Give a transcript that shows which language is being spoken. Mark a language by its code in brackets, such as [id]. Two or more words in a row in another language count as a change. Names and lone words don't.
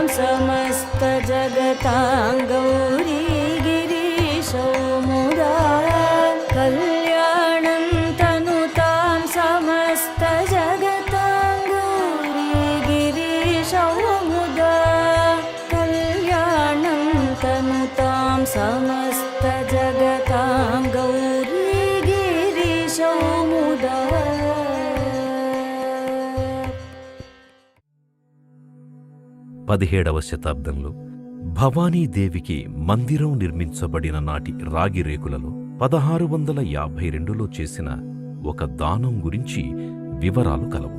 [sa] समस्तजगतां गौरीगिरीशौ मुदा कल्याणं तनुतां समस्तजगतां गौरीगिरीशौ मुदा कल्याणं तनुतां समस्तजगतां गौरीगिरीशौ मुदा [te] 17వ శతాబ్దంలో భవానీదేవికి మందిరం నిర్మించబడిన నాటి రాగి రేకులలో 1652లో చేసిన ఒక దానం గురించి వివరాలు కలవు.